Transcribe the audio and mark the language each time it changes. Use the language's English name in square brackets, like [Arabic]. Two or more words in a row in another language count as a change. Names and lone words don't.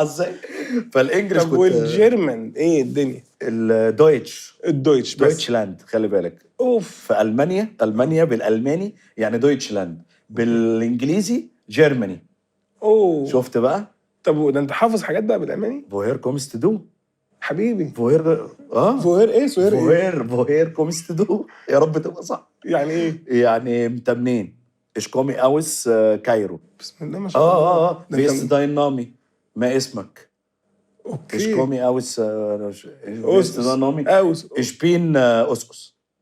[Arabic] إزاي؟ فالEnglish طب كنت والGerman إيه الدنيا؟ الDeutsch، الDeutsch بس. Deutschland خلّي بالك. أوف! في ألمانيا، آه. ألمانيا بالألماني يعني دويتشلاند، أوكي. بالإنجليزي جيرماني. أوه! شُفت بقى؟ طب ده أنت حافظ حاجات بقى بالألماني؟ [German] woher kommst du؟ [Arabic] حبيبي. [German] woher [Arabic] فوهير إيه؟ سوهير إيه؟ [German] woher kommst du؟ [Arabic] يا رب تبقى صح. يعني إيه؟ يعني أنت منين؟ [German] ich komme aus كايرو. [Arabic] بسم الله ما شاء الله. ده [German] wie [Arabic] أنت [German] ist dein Name؟ [Arabic] ما اسمك؟ [German] ich [Arabic] أوكي. [German] komme aus wie ist dein [Arabic] أوسوس. [German] Name؟ [Arabic] أوس. [German] ich bin أوسوس.